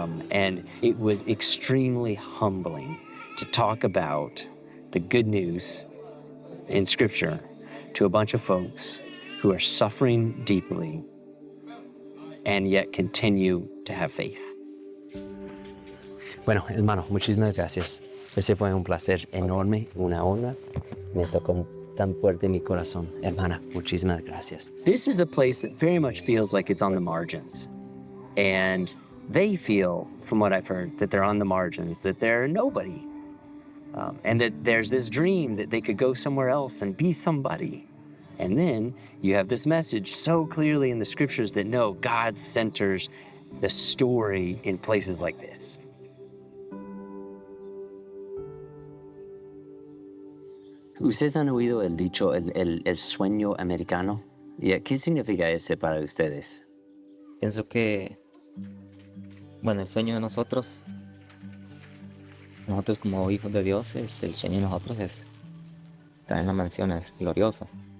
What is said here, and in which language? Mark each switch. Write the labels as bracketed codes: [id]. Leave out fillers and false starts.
[en] And it was extremely humbling to talk about the good news in Scripture to a bunch of folks who are suffering deeply and yet continue to have faith. [es] Bueno, hermano, muchísimas gracias. Ese fue un placer enorme, una honra. Me tocó tan fuerte mi corazón. Hermana, muchísimas gracias. [en] This is a place that very much feels like it's on the margins. And they feel, from what I've heard, that they're on the margins, that they're nobody. And that there's this dream that they could go somewhere else and be somebody. And then you have this message so clearly in the scriptures that no, God centers the story in places like this. [es] ¿Ustedes han oído el dicho, el sueño americano? ¿Y qué significa ese para ustedes? Pienso que, bueno, el sueño de nosotros como hijos de Dios, el sueño de nosotros es estar en las mansiones gloriosas.